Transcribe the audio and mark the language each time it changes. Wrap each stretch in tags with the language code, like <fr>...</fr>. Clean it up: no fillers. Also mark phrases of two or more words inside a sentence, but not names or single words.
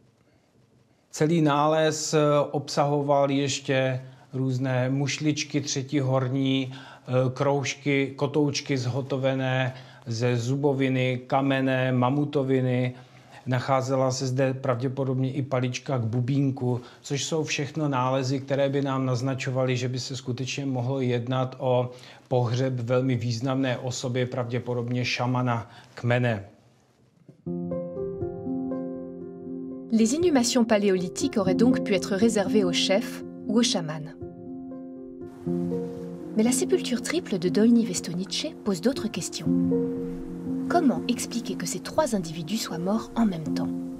<cs>Celý nález obsahoval ještě různé mušličky třetihorní, kroužky, kotoučky zhotovené ze zuboviny, kamene, mamutoviny. Nacházela se zde pravděpodobně i palička k bubínku, což jsou všechno nálezy, které by nám naznačovaly, že by se skutečně mohlo jednat o pohřeb velmi významné osoby, pravděpodobně šamana kmene.</cs> <fr>Les inhumations paléolithiques auraient donc pu être réservées aux chefs ou aux chamans. Mais la sépulture triple de Dolní Věstonice pose d'autres questions. Comment expliquer que ces trois individus soient morts en même temps?</fr>